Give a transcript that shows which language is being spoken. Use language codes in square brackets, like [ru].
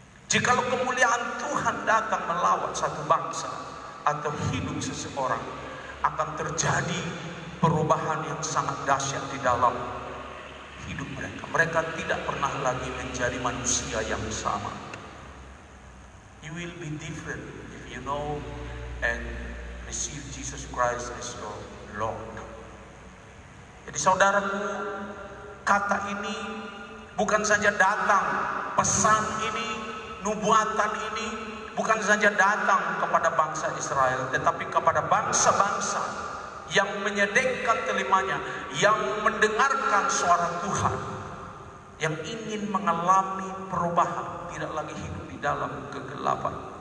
[id] Jikalau kemuliaan Tuhan datang melawat satu bangsa atau hidup seseorang, akan terjadi perubahan yang sangat dahsyat di dalam hidup mereka. Mereka tidak pernah lagi menjadi manusia yang sama. [en] You will be different if you know and receive Jesus Christ as your Lord. [id] Jadi saudaraku, kata ini bukan saja datang, pesan ini, nubuatan ini bukan saja datang kepada bangsa Israel, tetapi kepada bangsa-bangsa yang menyedengkan telinganya, yang mendengarkan suara Tuhan, yang ingin mengalami perubahan, tidak lagi hidup di dalam kegelapan.